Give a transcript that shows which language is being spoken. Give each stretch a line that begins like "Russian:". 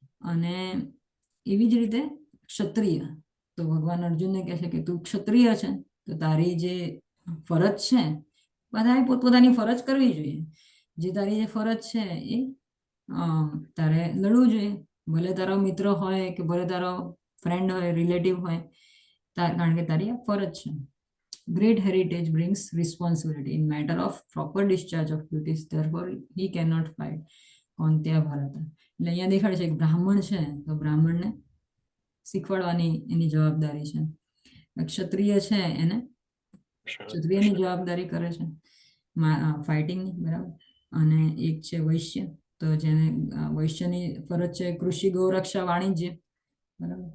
Gujarati: અને એવી જ રીતે ક્ષત્રિય, તો ભગવાન અર્જુનને કહે છે કે તું ક્ષત્રિય છે, તો તારી જે ફરજ છે, બધાએ પોતપોતાની ફરજ કરવી જોઈએ. જે તારી જે ફરજ છે એ તારે લડવું જોઈએ, ભલે તારો મિત્ર હોય કે ભલે તારો ફ્રેન્ડ હોય, રિલેટિવ હોય, કારણ કે તારી આ ફરજ છે.
English: Great heritage brings responsibility in matter of proper discharge of duties, therefore he cannot fight.
Gujarati: કૌંત્યા Bharat. એટલે અહીંયા દેખાડે છે કે બ્રાહ્મણ છે તો બ્રાહ્મણને શીખવાડવાની એની જવાબદારી છે, ક્ષત્રિય છે એને ક્ષત્રિયની જવાબદારી કરે છે ફાઇટિંગની, બરાબર. અને એક છે વૈશ્ય, તો જેને વૈશ્યની ફરજ છે કૃષિ, ગૌરક્ષા, વાણિજ્ય, બરાબર.